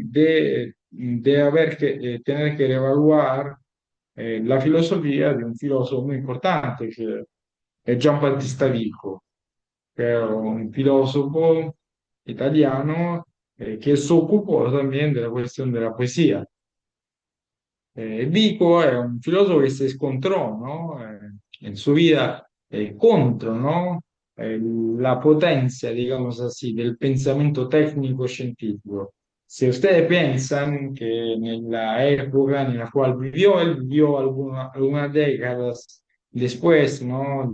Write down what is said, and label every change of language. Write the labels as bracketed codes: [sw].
[es] De haber que tener que reevaluar la filosofía de un filósofo muy importante que es Giambattista Vico, que es un filósofo italiano que se ocupó también de la cuestión de la poesía. [it] Vico è un filosofo che si scontrò, no? [es] En su vida contro, ¿no? La potencia, digamos así, del pensamiento técnico científico. Si ustedes piensan que en la época en la cual vivió, él vivió algunas décadas después, ¿no?